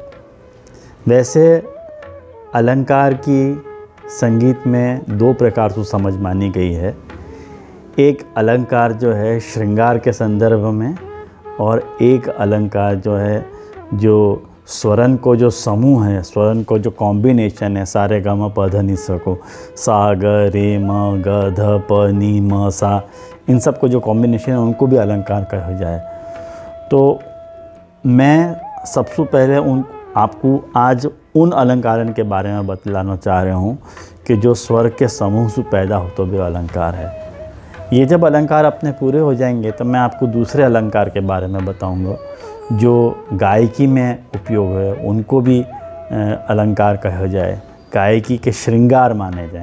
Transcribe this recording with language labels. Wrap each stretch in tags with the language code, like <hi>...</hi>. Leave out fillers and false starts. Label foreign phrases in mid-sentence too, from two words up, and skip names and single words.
<hi>वैसे अलंकार की संगीत में दो प्रकार से समझ मानी गई है। एक अलंकार जो है श्रृंगार के संदर्भ में, और एक अलंकार जो है जो स्वरन को जो समूह है, स्वरन को जो कॉम्बिनेशन है, सारे ग म प ध नि सा को, सा ग रे म ग ध प नि म सा, इन सब को जो कॉम्बिनेशन है उनको भी अलंकार कहा जाए। तो मैं सबसे पहले आपको आज उन अलंकारन के बारे में बतलाना चाह रहा हूँ कि जो स्वर के समूह से पैदा हो तो भी अलंकार है। ये जब अलंकार अपने पूरे हो जाएंगे तो मैं आपको दूसरे अलंकार के बारे में बताऊँगा जो गायकी में उपयोग है, उनको भी अलंकार कहा जाए, गायकी के श्रृंगार माने जाएं।</hi>